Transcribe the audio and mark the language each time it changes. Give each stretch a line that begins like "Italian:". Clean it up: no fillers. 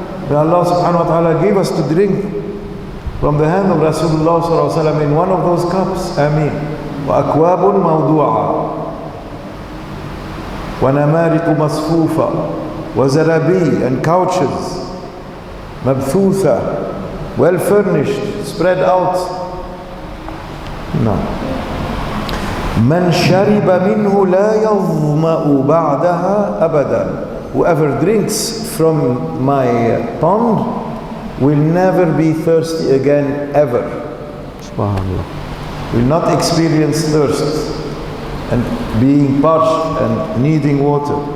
English: May Allah subhanahu wa ta'ala gave us to drink from the hand of Rasulullah sallallahu alaihi wasallam in one of those cups. Ameen.
Arabic: وأكواب موضوعة ونمارق مصفوفة وزرابي,
English: and couches
Arabic: مبثوثة, well furnished, spread out.
English: No.
Arabic: من شرب منه لا يظمأ بعدها أبدا.
English: Whoever drinks from my pond will never be thirsty again, ever. Subhanallah. Will not experience thirst and being parched and needing water.